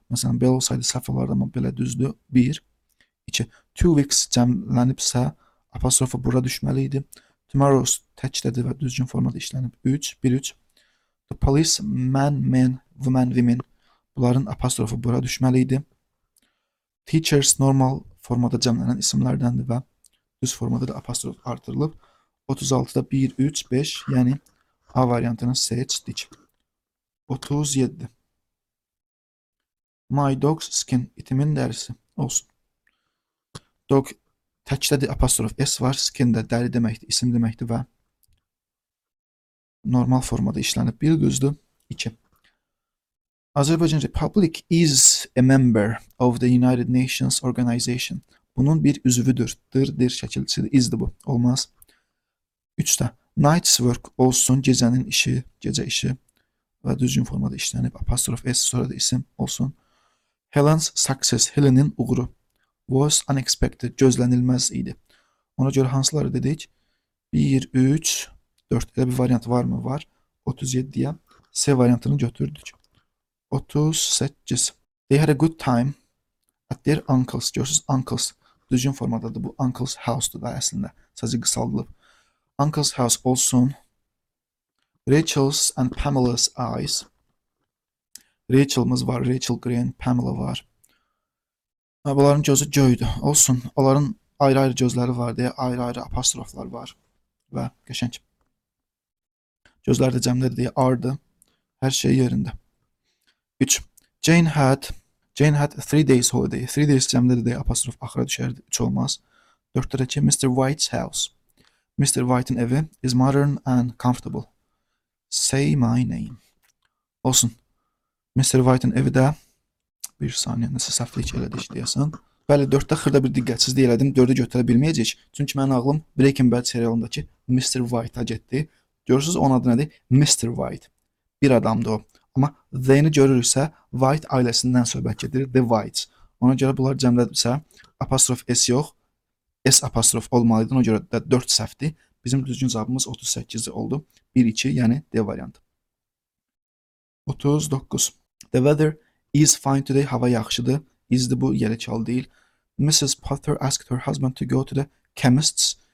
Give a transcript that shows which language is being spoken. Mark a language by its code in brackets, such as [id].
[az] Məsələn, belə olsaydı səhv olardı, amma belə düzdür. 1, 2. 2 weeks cəmlənibsə, apostrofu bura düşməli idi. Tomorrow's təkdədir və düzgün formada işlənib. 3, 1, 3. [en] The police, man, men, women, women. [az] Bunların apostrofu bura düşməli idi. Teachers normal formada cəmlənən isimlərdəndir və düz formada da apostrof artırılıb. 36-da 1, 3, 5, yəni A variantını seçdik. 37. My dog's skin, itimin dərisi olsun. Dog təkdədir, apostrof S var, skin də dəri deməkdir, isim deməkdir və normal formada işlənib. [en] 1 düzdür. 2. Azərbaycan Republic is a member of the United Nations Organization. [az] Bunun bir üzvüdür. Dir şəkilçisidir. Isdir bu. Olmaz. 3-də. [en] Night's work olsun. [az] Gecənin işi, gecə işi və düzgün formada işlənib. Apostrof S sonra da isim olsun. [en] Helen's success. [az] Helen'in uğuru. [en] Was unexpected. [az] Gözlənilməz idi. Ona görə hansıları dedik? 1, 3, 4. Elə bir variant var mı? Var. 37-yə C variantını götürdük. 38. [en] They had a good time at their uncle's. [az] Görürsünüz, uncle's düzgün formadadır. Bu uncle's house'dur da əslində. Sadəcə qısaldılıb. Uncle's house olsun. [en] Rachel's and Pamela's eyes. [az] Rachel'ımız var. Rachel Green, Pamela var. Bunların gözü göydür. Olsun. Onların ayrı-ayrı gözləri var deyə ayrı-ayrı apostroflar var. Və qəşəng. Gözlər də cəmlədir deyə ardı. Hər şey yerində. 3. [en] Jane had 3 days holiday. [az] 3 days cəmlədir deyə apostrof axıra düşərdi. 3 olmaz. 4-dəki [en] Mr. White's house. [az] Mr. [en] White'ın evi is modern and comfortable. Say my name. Olsun. Mr. [az] White'ın evi də bir saniyə nəsə səhvlik elədik deyəsən. Bəli, 4-də xırda bir diqqətsizlik elədim. 4-ü götürə bilməyəcək. Çünki mənim ağlım Breaking Bad serialındakı Mr. White'a getdi. Görürsünüz, onun adı nədir? Mr. White. Bir adamdır o. Amma The-ni görürüksə, White ailəsindən söhbət gedir. The Whites. Ona görə bunlar cəmlədirsə, apostrof S yox, S apostrof olmalıdır. Ona görə də 4 səhvdir. Bizim düzgün cavabımız 38 oldu. 1-2, yəni D variantı. 39. [en] The weather is fine today. [az] Hava yaxşıdır. Isdir bu, yəli çal deyil. Mrs. [en] Potter asked her husband to go to the chemist's.